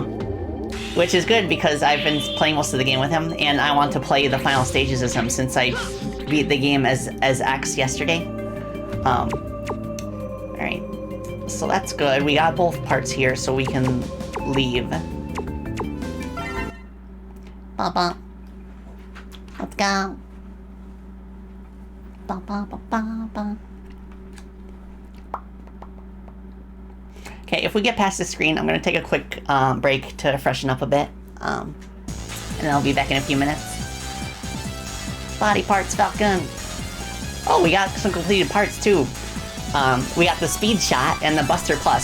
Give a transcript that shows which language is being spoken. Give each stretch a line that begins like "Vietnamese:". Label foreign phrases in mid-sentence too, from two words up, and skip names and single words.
English: Which is good because I've been playing most of the game with him, and I want to play the final stages as him since I beat the game as X yesterday. Alright. So that's good. We got both parts here, so we can leave. Ba-ba. Let's go. Ba-ba-ba-ba-ba. Okay, if we get past the screen, I'm going to take a quick break to freshen up a bit. And then I'll be back in a few minutes. Body parts, Falcon. Oh, we got some completed parts, too. We got the Speed Shot and the Buster Plus.